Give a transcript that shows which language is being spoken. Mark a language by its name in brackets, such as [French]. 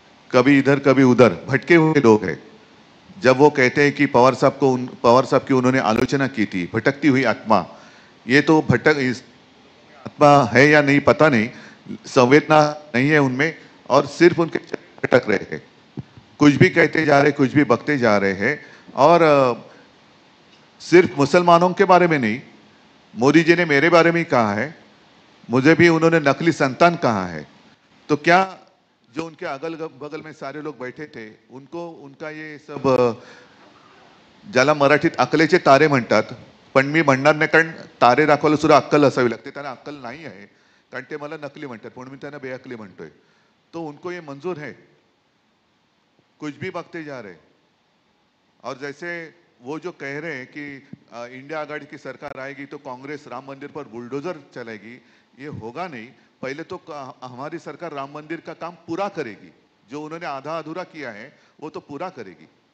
[Hindi] कभी इधर कभी उधर भटके हुए लोग हैं। जब वो कहते हैं कि पवार साहब की उन्होंने आलोचना की थी, भटकती हुई आत्मा, ये तो आत्मा है या नहीं पता नहीं, संवेदना नहीं है उनमें, और सिर्फ उनके भटक रहे हैं, कुछ भी कहते जा रहे, कुछ भी बकते जा रहे हैं। और सिर्फ मुसलमानों के बारे में नहीं, मोदी जी ने मेरे बारे में ही कहा है, मुझे भी उन्होंने नकली संतान कहा है। तो क्या जो उनके अगल बगल में सारे लोग बैठे थे, उनको उनका ये सब, [Marathi] ज्याला मराठीत अकलेचे तारे म्हणतात, पण मी म्हणणार नाही, कारण तारे दाखवायला सुद्धा अक्कल असावी लागते। त्यांना अक्कल नाही आहे, कारण ते मला नकली म्हणतात, पण मी त्यांना बेअक्कली म्हणतोय। [Hindi] तो उनको ये मंजूर है, कुछ भी बकते जा रहे। और जैसे वो जो कह रहे हैं कि इंडिया आघाड़ी की सरकार आएगी तो कांग्रेस राम मंदिर पर बुलडोजर चलाएगी, ये होगा नहीं। पहले तो हमारी सरकार राम मंदिर का काम पूरा करेगी, जो उन्होंने आधा अधूरा किया है वो तो पूरा करेगी।